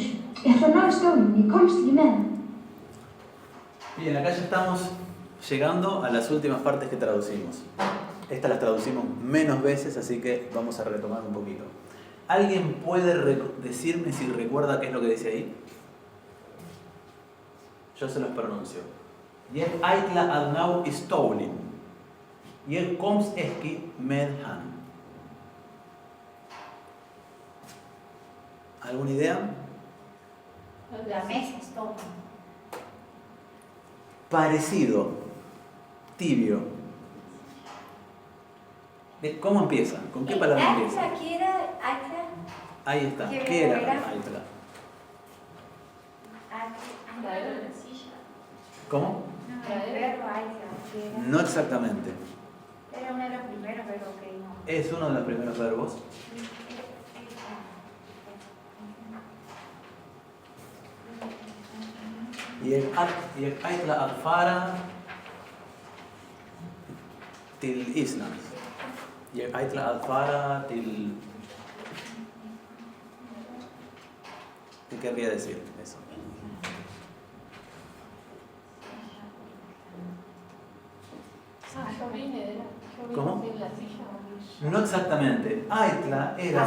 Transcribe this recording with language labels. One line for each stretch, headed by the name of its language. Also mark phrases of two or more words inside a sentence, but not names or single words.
Icelandic: Ég ætla að ná í stólinn, ég komst ekki með hann.
Spanish: Bien, acá ya estamos llegando a las últimas partes que traducimos. Estas las traducimos menos veces, así que vamos a retomar un poquito. ¿Alguien puede decirme si recuerda qué es lo que dice ahí? Yo se los pronuncio.
Icelandic: Ég ætla að ná í stólinn. Ég komst ekki með hann.
Spanish: ¿Alguna idea? La mesa es todo. Parecido, tibio. ¿Cómo empieza? ¿Con qué palabra empieza? Ætla, ¿qué era? Ætla. Ahí está. ¿Qué ¿Qué era? era? Ætla. Traer una silla. ¿Cómo? No, el verbo ætla, ¿qué era? No exactamente. Era uno de los primeros verbos que vimos. Es uno de los primeros verbos.
Icelandic: Ég ætla að fara til Íslands. Ég ætla að fara til...
Spanish: ¿Qué querría decir eso? Yo vine ¿Cómo? en la silla. No exactamente. Ætla era...